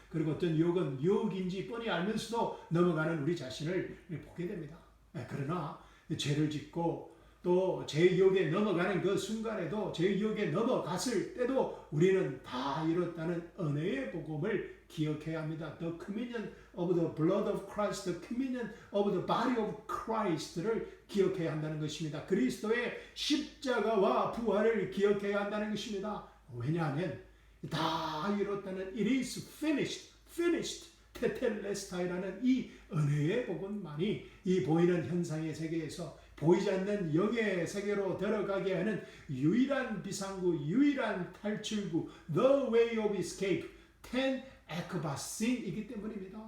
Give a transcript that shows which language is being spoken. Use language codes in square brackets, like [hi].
[ko] 그리고 어떤 유혹은 유혹인지 뻔히 알면서도 넘어가는 우리 자신을 보게 됩니다. 그러나 죄를 짓고 또 죄의 유혹에 넘어가는 그 순간에도 죄의 유혹에 넘어갔을 때도 우리는 다 이뤘다는 은혜의 복음을 기억해야 합니다. [en] The communion of the blood of Christ, the communion of the body of Christ를 [ko] 기억해야 한다는 것입니다. 그리스도의 십자가와 부활을 기억해야 한다는 것입니다. 왜냐하면 다 이뤘다는 [en] it is finished [ko] 테텔레스타이라는 이 은혜의 복음만이 이 보이는 현상의 세계에서 보이지 않는 영의 세계로 들어가게 하는 유일한 비상구, 유일한 탈출구, the way of escape, ten 에크바신이기 때문입니다.